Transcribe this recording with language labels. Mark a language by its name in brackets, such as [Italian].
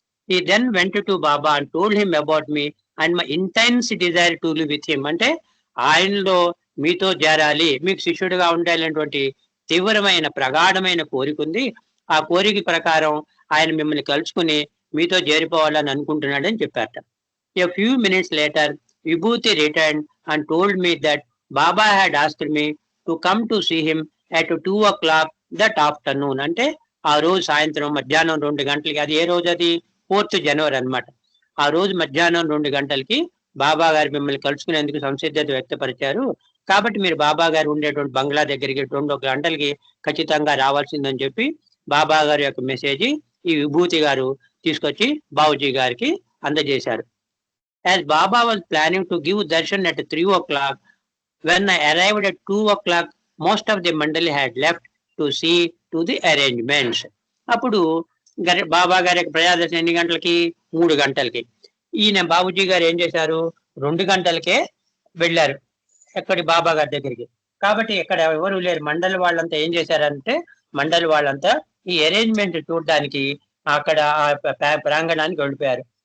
[English] I then went to Baba and told him about me and my intense desire to live with him. [Telugu] అంటే ఆయనలో మీతో చేరాలి, మీకు శిష్యుడిగా ఉండాలనేటువంటి తీవ్రమైన ప్రగాఢమైన కోరిక ఉంది. ఆ కోరిక ప్రకారం ఆయన మిమ్మల్ని కలుసుకుని మీతో చేరిపోవాలని అనుకుంటున్నాడని చెప్పారట. [English] A few minutes later, Vibhuti returned and told me that Baba had asked me to come to see him at 2 o'clock that afternoon. [Telugu] అంటే ఆ రోజు సాయంత్రం మధ్యాహ్నం 2 గంటలకి, అది ఏ రోజు, అది 4th జనవరి అనమాట. ఆ రోజు మధ్యాహ్నం 2 గంటలకి బాబా గారు మిమ్మల్ని కలుసుకునేందుకు సంసిద్ధత వ్యక్తపరిచారు, కాబట్టి మీరు బాబా గారు ఉండేటువంటి బంగ్లా దగ్గరికి 2 గంటలకి ఖచ్చితంగా రావాల్సిందని చెప్పి బాబా గారి యొక్క మెసేజ్ ఈ విభూతి గారు తీసుకొచ్చి బాబూజీ గారికి అందజేశారు. [English] As Baba was planning to give darshan at 3 o'clock, when I arrived at 2 o'clock, most of the mandali had left to see to the arrangements. [Telugu] అప్పుడు బాబా గారి ప్రజాదర్శనం ఎన్ని గంటలకి? 3 గంటలకి. ఈయన బాబూజీ గారు ఏం చేశారు, 2 గంటలకే వెళ్ళారు ఎక్కడి బాబా గారి దగ్గరికి. కాబట్టి ఇక్కడ ఎవరు లేరు, మండలి వాళ్ళంతా ఏం చేశారంటే, మండలి వాళ్ళంతా ఈ అరేంజ్మెంట్ చూడడానికి అక్కడ ప్రాంగణానికి వెళ్ళిపోయారు.